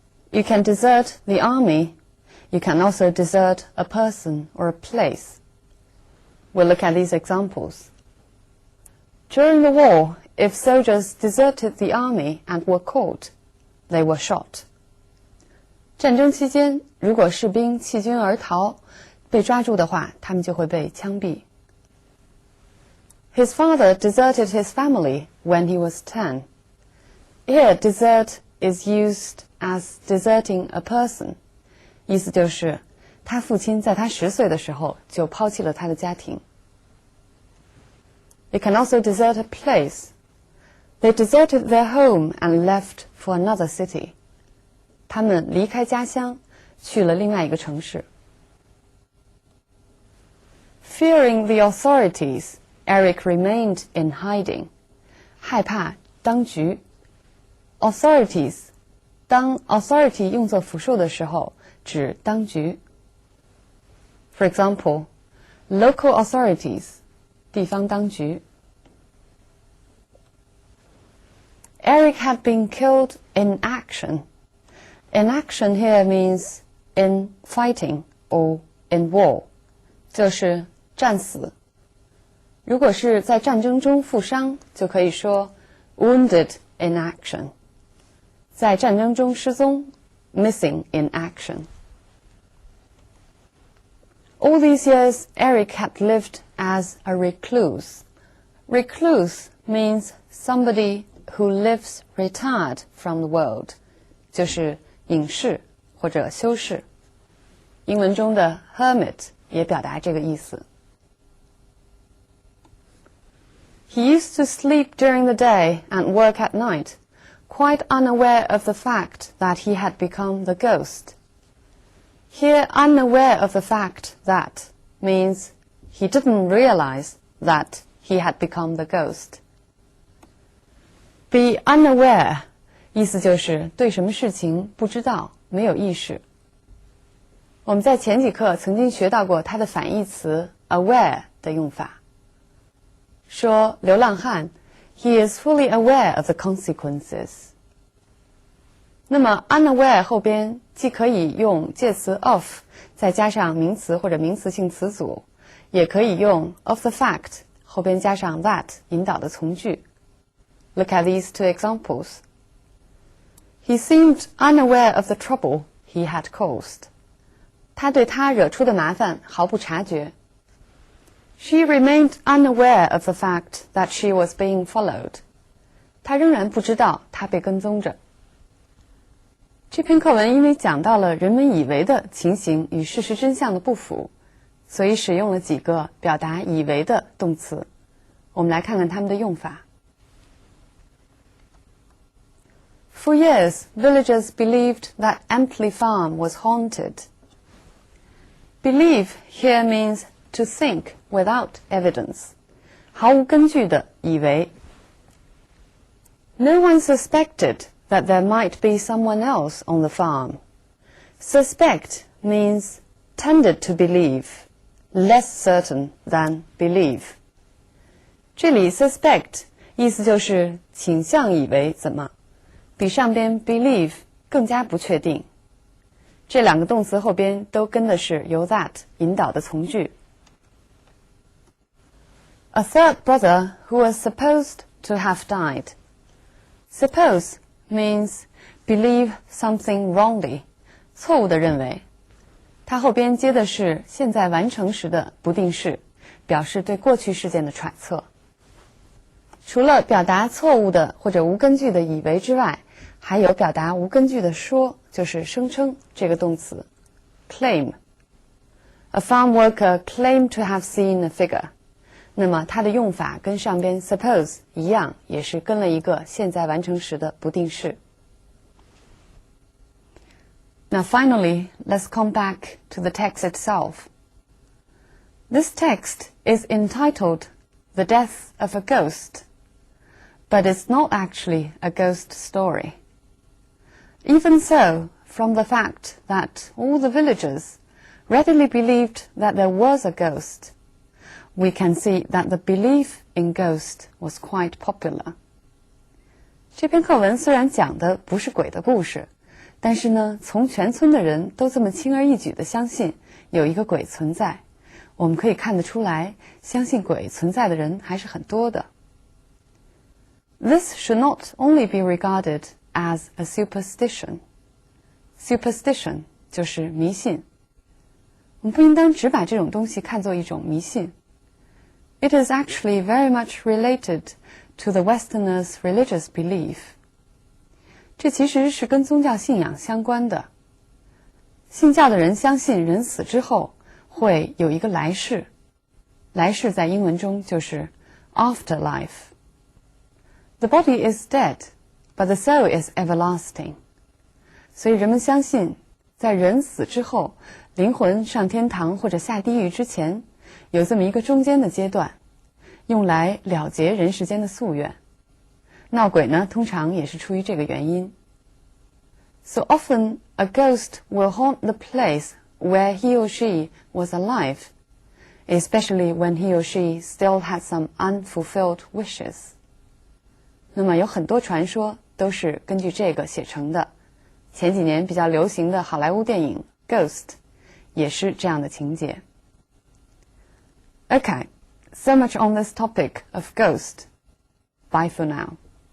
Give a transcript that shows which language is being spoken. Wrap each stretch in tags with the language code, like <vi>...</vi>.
<en>You can desert the army. You can also desert a person or a place. We'll look at these examples. During the war, if soldiers deserted the army and were caught, they were shot.</en> <zh>战争期间，如果士兵弃军而逃，被抓住的话，他们就会被枪毙。</zh> <en>His father deserted his family when he was 10. Here, desert is used as deserting a person.</en> <zh>意思就是他父亲在他10岁的时候就抛弃了他的家庭。</zh> <en>They can also desert a place. They deserted their home and left for another city.</en> <zh>他们离开家乡，去了另外一个城市。</zh> <en>Fearing the authorities, Eric remained in hiding.</en> <zh>害怕当局。 Authorities 当 authority 用作复数的时候，指当局。</zh> <en>For example, local authorities</en> <zh>地方当局。</zh> <en>Eric had been killed in action. In action here means in fighting or in war.</en> <zh>就是战死。如果是在战争中负伤，就可以说</zh> <en>wounded in action.</en> <zh>在战争中失踪</zh> <en>missing in action. All these years, Eric had lived as a recluse. Recluse means somebody who lives retired from the world.</en> <zh>就是隐士或者修士。英文中的 hermit 也表达这个意思。</zh> <en>He used to sleep during the day and work at night, quite unaware of the fact that he had become the ghost. Here, unaware of the fact that means he didn't realize that he had become the ghost.</en> <zh>Be unaware 意思就是对什么事情不知道，没有意识。我们在前几课曾经学到过它的反义词 aware 的用法。说流浪汉</zh> <en>he is fully aware of the consequences.</en> <zh>那么 unaware 后边既可以用介词 of 再加上名词或者名词性词组，也可以用 of the fact 后边加上 that 引导的从句。</zh> <en>Look at these two examples. He seemed unaware of the trouble he had caused.</en> <zh>他对他惹出的麻烦毫不察觉。</zh> <en>She remained unaware of the fact that she was being followed.</en> <zh>她仍然不知道她被跟踪着。这篇课文因为讲到了人们以为的情形与事实真相的不符，所以使用了几个表达以为的动词。我们来看看它们的用法。</zh> <en>For years, villagers believed that Emtley Farm was haunted. Believe here means to think without evidence. 毫无根据的以为。 No one suspected that there might be someone else on the farm. Suspect means tended to believe, less certain than believe.</en> <zh>这里 suspect 意思就是倾向以为怎么，比上边 believe 更加不确定。这两个动词后边都跟的是由 that 引导的从句。</zh> <en>A third brother who was supposed to have died. Suppose means believe something wrongly,</en> <zh>错误地认为。它后边接的是现在完成时的不定式，表示对过去事件的揣测。除了表达错误的或者无根据的以为之外，还有表达无根据的说，就是声称这个动词 claim.</zh> <en>A farm worker claimed to have seen a figure.</en> <zh>那么它的用法跟上边 suppose 一样，也是跟了一个现在完成时的不定式。</zh> <en>Now finally, let's come back to the text itself. This text is entitled The Death of a Ghost, but it's not actually a ghost story. Even so, from the fact that all the villagers readily believed that there was a ghost, we can see that the belief in ghost was quite popular.</en> <zh>这篇课文虽然讲的不是鬼的故事，但是呢，从全村的人都这么轻而易举地相信有一个鬼存在，我们可以看得出来，相信鬼存在的人还是很多的。</zh> <en>This should not only be regarded as a superstition.</en> <zh>Superstition 就是迷信。我们不应当只把这种东西看作一种迷信。</zh> <en>It is actually very much related to the Westerners' religious belief.</en> <zh>这其实是跟宗教信仰相关的。信教的人相信人死之后会有一个来世，来世在英文中就是 afterlife.</zh> <en>The body is dead, but the soul is everlasting.</en> <zh>所以人们相信，在人死之后，灵魂上天堂或者下地狱之前，有这么一个中间的阶段，用来了结人世间的夙愿。闹鬼呢，通常也是出于这个原因。</zh> <en>So often, a ghost will haunt the place where he or she was alive, especially when he or she still had some unfulfilled wishes.</en> <zh>那么有很多传说都是根据这个写成的。前几年比较流行的好莱坞电影《Ghost》也是这样的情节。</zh> <en>Okay, so much on this topic of ghost. Bye for now.</en>